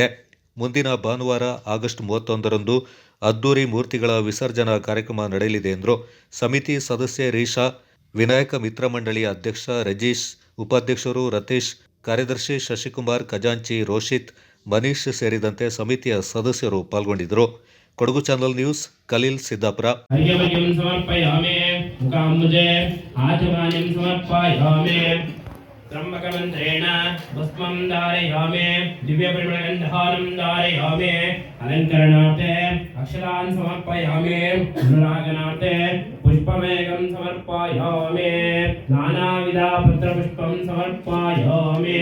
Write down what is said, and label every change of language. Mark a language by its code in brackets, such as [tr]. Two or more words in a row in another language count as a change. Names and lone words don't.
[kn] ಮುಂದಿನ ಭಾನುವಾರ ಆಗಸ್ಟ್ 31ರಂದು ಅದ್ದೂರಿ ಮೂರ್ತಿಗಳ ವಿಸರ್ಜನಾ ಕಾರ್ಯಕ್ರಮ ನಡೆಯಲಿದೆ ಎಂದರು. ಸಮಿತಿ ಸದಸ್ಯೆ ರೀಶಾ, ವಿನಾಯಕ ಮಿತ್ರ ಮಂಡಳಿಯ ಅಧ್ಯಕ್ಷ ರಜೀಶ್, ಉಪಾಧ್ಯಕ್ಷರು ರತೀಶ್, ಕಾರ್ಯದರ್ಶಿ ಶಶಿಕುಮಾರ್, ಖಜಾಂಚಿ ರೋಷಿತ್, ಮನೀಶ್ ಸೇರಿದಂತೆ ಸಮಿತಿಯ ಸದಸ್ಯರು ಪಾಲ್ಗೊಂಡಿದ್ದರು. ಕೊಡಗು ಚಾನಲ್ ನ್ಯೂಸ್, ಖಲೀಲ್, ಸಿದ್ದಾಪುರ. [sa] त्रम्बकमन्त्रेण भस्मं धारयामि, दिव्यपरिमलगन्धानं धारयामि, अलङ्करणार्थे अक्षरान् समर्पयामि, अनुरागनार्थे पुष्पमेकं समर्पयामि, नानाविधपत्रपुष्पं समर्पयामि.